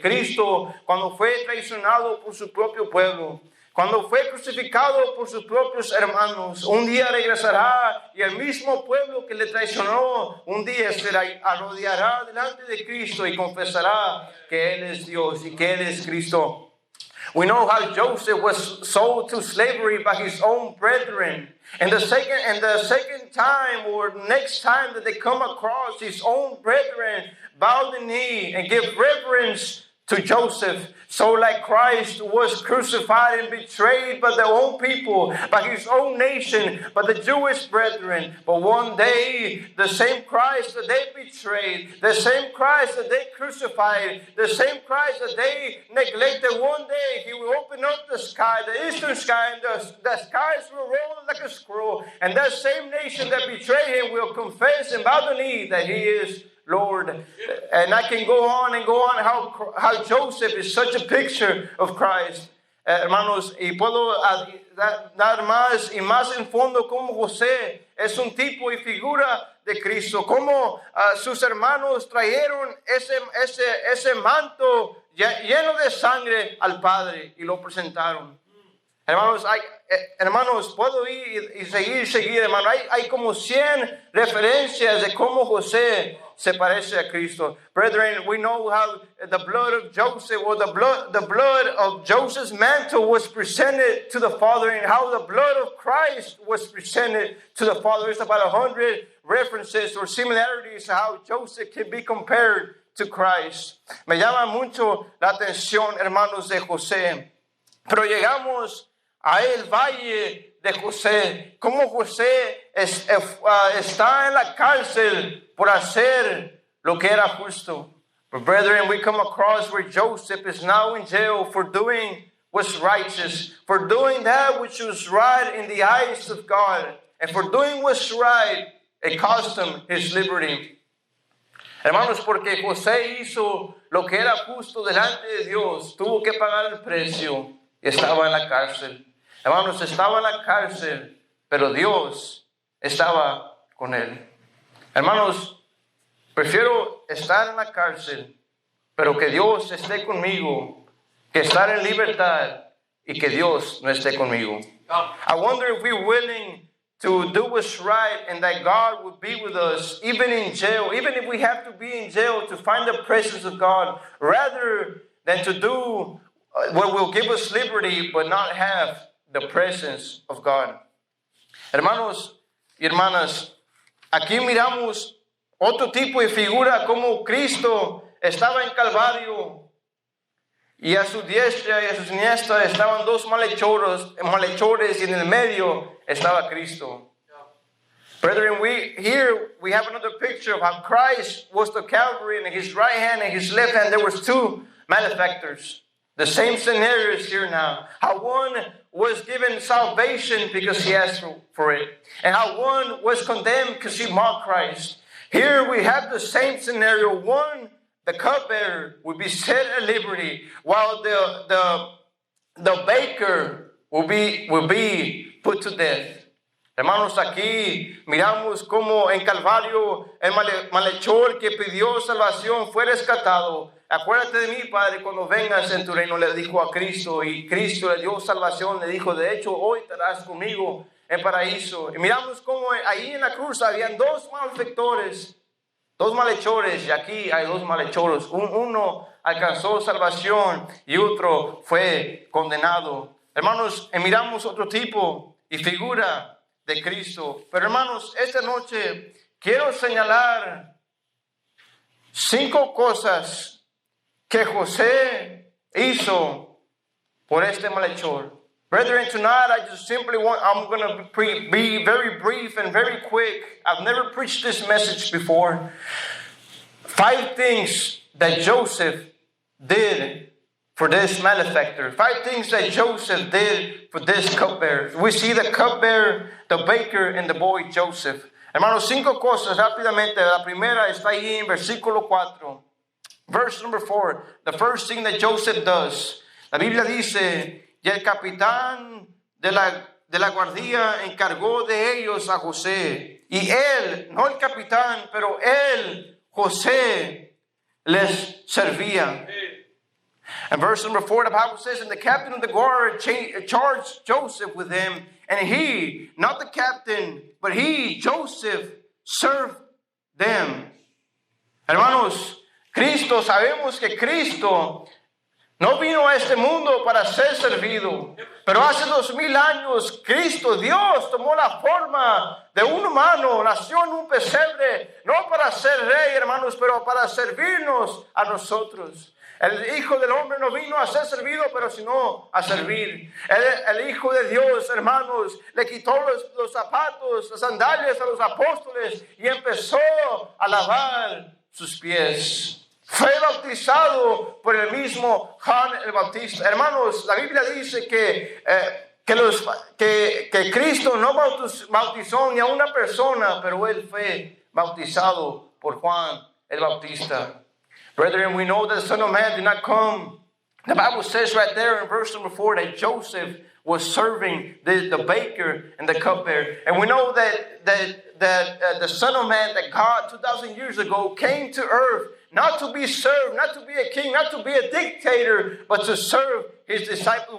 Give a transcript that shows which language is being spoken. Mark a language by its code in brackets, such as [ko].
[es] Cristo, cuando fue traicionado por su propio pueblo, cuando fue crucificado por sus propios hermanos, un día regresará, y el mismo pueblo que le traicionó, un día se arrodillará delante de Cristo y confesará que Él es Dios y que Él es Cristo. [en] We know how Joseph was sold to slavery by his own brethren. And the second time, or next time that they come across, his own brethren bow the knee and give reverence to Joseph. So like Christ was crucified and betrayed by their own people, by his own nation, by the Jewish brethren. But one day, the same Christ that they betrayed, the same Christ that they crucified, the same Christ that they neglected, one day he will open up the sky, the eastern sky, and the skies will roll like a scroll. And that same nation that betrayed him will confess and bow the knee that he is Lord. And I can go on and go on how Joseph is such a picture of Christ. [es] Hermanos, y puedo dar más y más en fondo cómo José es un tipo y figura de Cristo, cómo sus hermanos trajeron ese manto lleno de sangre al Padre y lo presentaron. Hermanos, puedo ir y seguir, hermano. Hay como 100 referencias de cómo José se parece a Cristo. [en] Brethren, we know how the blood of Joseph, or the blood of Joseph's mantle was presented to the Father, and how the blood of Christ was presented to the Father. There's about 100 references or similarities to how Joseph can be compared to Christ. [es] Me llama mucho la atención, hermanos, de José. Pero llegamos a el valle de José. Cómo José está en la cárcel por hacer lo que era justo. [en] But brethren, we come across where Joseph is now in jail for doing what's righteous, for doing that which was right in the eyes of God, and for doing what's right, it cost him his liberty. [es] Hermanos, porque José hizo lo que era justo delante de Dios, tuvo que pagar el precio y estaba en la cárcel. Hermanos, estaba en la cárcel, pero Dios estaba con él. Hermanos, prefiero estar en la cárcel, pero que Dios esté conmigo, que estar en libertad y que Dios no esté conmigo. [en] I wonder if we're willing to do what's right and that God would be with us, even in jail, even if we have to be in jail to find the presence of God, rather than to do what will give us liberty but not have the presence of God. [es] Hermanos y hermanas, aquí miramos otro tipo de figura, como Cristo estaba en Calvario y a su diestra y a su siniestra estaban dos malhechores y en el medio estaba Cristo. [en] Brethren, here we have another picture of how Christ was the Calvary, and his right hand and his left hand there was two malefactors. The same scenario is here now. How one was given salvation because he asked for it, and how one was condemned because he mocked Christ. Here we have the same scenario. One, the cupbearer, would be set at liberty, while the baker will be put to death. [es] Hermanos, aquí miramos cómo en Calvario el malhechor que pidió salvación fue rescatado. Acuérdate de mí, Padre, cuando vengas en tu reino, le dijo a Cristo, y Cristo le dio salvación, le dijo, de hecho, hoy estarás conmigo en paraíso. Y miramos cómo ahí en la cruz habían dos malfactores, dos malhechores, y aquí hay dos malhechores. Uno alcanzó salvación y otro fue condenado. Hermanos, miramos otro tipo y figura de Cristo. Pero hermanos, esta noche quiero señalar 5 cosas que José hizo por este malhechor. [en] Brethren, tonight I'm going to be very brief and very quick. I've never preached this message before. 5 things that Joseph did for this malefactor. 5 things that Joseph did for this cupbearer. We see the cupbearer, the baker, and the boy Joseph. [es] Hermanos, 5 cosas rápidamente. La primera está ahí en versículo 4. [en] Verse number 4. The first thing that Joseph does. [es] La Biblia dice, y el capitán de la guardia encargó de ellos a José. Y él, no el capitán, pero él, José, les servía. [en] And verse number 4, the Bible says, and the captain of the guard charged Joseph with him, and he, not the captain, but he, Joseph, served them. [es] Hermanos, sabemos que Cristo no vino a este mundo para ser servido, pero hace 2000 años Cristo, Dios, tomó la forma de un humano, nació en un pesebre, no para ser rey, hermanos, pero para servirnos a nosotros. El Hijo del Hombre no vino a ser servido, pero sino a servir. El Hijo de Dios, hermanos, le quitó los zapatos, las sandalias a los apóstoles y empezó a lavar sus pies. Fue bautizado por el mismo Juan el Bautista. Hermanos, la Biblia dice que Cristo no bautizó ni a una persona, pero él fue bautizado por Juan el Bautista. [en] Brethren, we know that the Son of Man did not come. The Bible says right there in verse number 4 that Joseph was serving the baker and the cupbearer. And we know that the Son of Man, that God 2,000 years ago came to earth not to be served, not to be a king, not to be a dictator, but to serve his disciples.